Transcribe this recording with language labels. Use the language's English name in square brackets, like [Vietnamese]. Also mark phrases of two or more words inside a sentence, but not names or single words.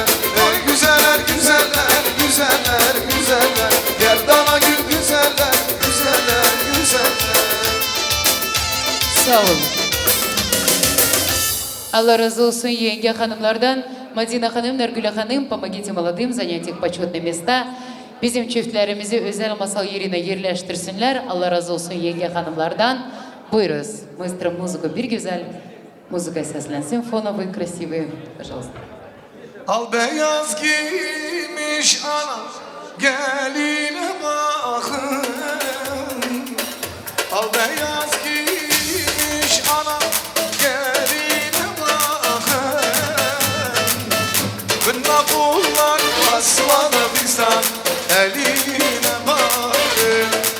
[Turkish] Oy güzeller, güzeller, güzeller, güzeller. Gel bana gül güzeller, güzeller, güzeller. Sağ olun. Allah razı olsun yenge hanımlardan. Madina hanım, Nargüle hanım, [Russian] помогите молодым занять их почетные места. [Turkish] Bizim çiftlerimizi özel masal yerine yerleştirsinler. Allah razı olsun yenge hanımlardan. Buyuruz. Maestro muzika bir güzel. Muzika seslensin. [Russian] Fonovый, красивый. Пожалуйста. [Turkish] Al beyaz giymiş anam, geline bakın. Al beyaz giymiş anam, geline bakın. Kınla kullar basmadı bizden, eline bakın.